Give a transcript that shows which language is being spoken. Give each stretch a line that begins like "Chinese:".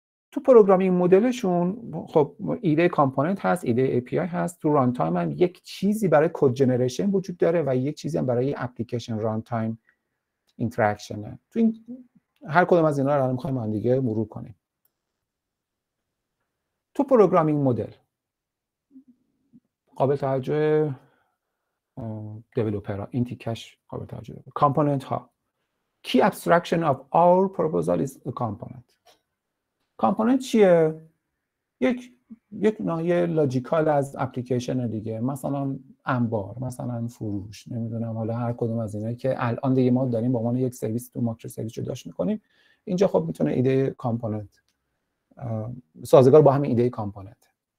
Persian: تو پروگرامینگ مدلشون خب ایده کامپوننت هست، ایده API هست، تو ران تایم هم یک چیزی برای کد جنریشن وجود داره و یک چیزی هم برای اپلیکیشن ران تایم اینتراکشنه. تو این هر کدوم از اینا رو الان می‌خوایم با دیگه مرور کنیم. تو پروگرامینگ مدل قابل توجه دیولپرها، این تیکش قابل توجه. کامپوننت ها
English: key abstraction of our proposal is a component.
Persian: کامپوننت چیه؟ یک ناحیه لاجیکال از اپلیکیشن دیگه، مثلا انبار، مثلا فروش، نمیدونم، حالا هر کدوم از اینایی که الان دیگه ما داریم با عنوان یک سرویس تو ماکرو سرویس جداش میکنیم. اینجا خب میتونه ایده کامپوننت سازگار با همین ایده کامپوننت.